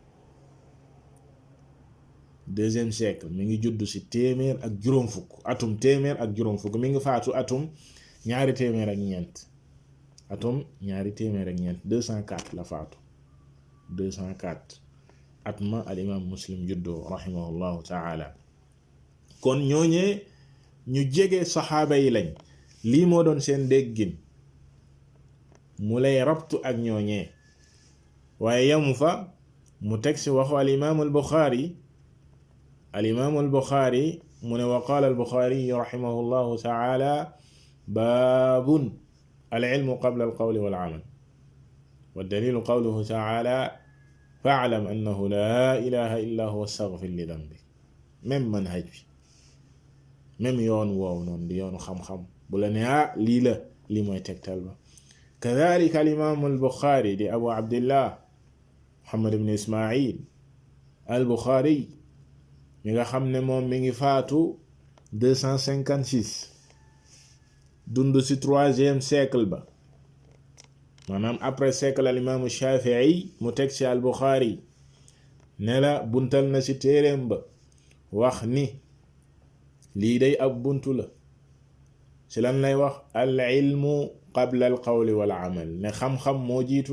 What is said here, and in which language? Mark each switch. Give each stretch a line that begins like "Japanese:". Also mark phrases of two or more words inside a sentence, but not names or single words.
French: deuxième siècle
Wolof: mi ngi judd ci téeméer ak juróom fukk atum téeméer ak juróom fukk mi ngi faatu atum ñaari téeméer ak ñeent atum ñaari téeméer ak ñeent 204 la faatu 204 at ma al imam Muslim juddoo
Arabic: رحمه الله تعالى
Wolof: kon ñooñee ñu jege saxaaba yi lañ lii moo doon seen déggin mu lay rabtu ak ñooñee waaye yamu fa mu teg ci waxu al imam al Bukhari
Arabic: الإمام البخاري من وقال البخاري رحمه الله تعالى باب العلم قبل القول والعمل والدليل قوله تعالى فاعلم أنه لا إله إلا هو استغفر لذنبك
Wolof: même manhaj bi même yoon woow noonu di yoonu xam-xam bu la ne lii la lii mooy tegtal ba
Arabic: كذلك الإمام البخاري
Wolof: di Abu Abdillah Muhammad ibn Ismaïl al-Bukhari mi nga xam ne moom mi ngi faatu 256 dund ci
French: troisième siècle
Wolof: ba maanaam
French: après siècle
Wolof: al imaamu Shaafi'i mu teg ci al Bukhari ne la buntal na ci téereem ba wax ni lii day ab buntu la ci lan lay wax
Arabic: العلم قبل القول والعمل
Wolof: ne xam-xam moo jiitu